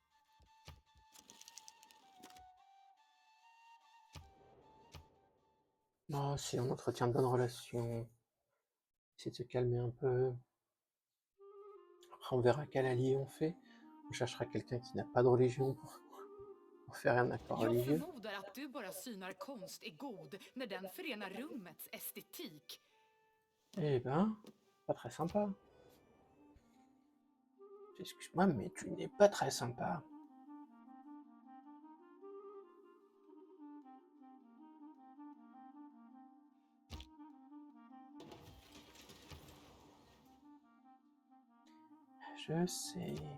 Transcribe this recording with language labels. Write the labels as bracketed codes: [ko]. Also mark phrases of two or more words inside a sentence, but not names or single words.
[fr] Oh, si on entretient de bonnes relations, essayer de se calmer un peu. Après, on verra quel allié on fait. On cherchera quelqu'un qui n'a pas de religion pour faire un accord [sv] Jag [fr] religieux. [sv] förmodar att du bara synar konst är god när den förenar rummets estetik. [fr] Eh ben, pas très sympa. Excuse-moi, mais tu n'es pas très sympa. Je sais.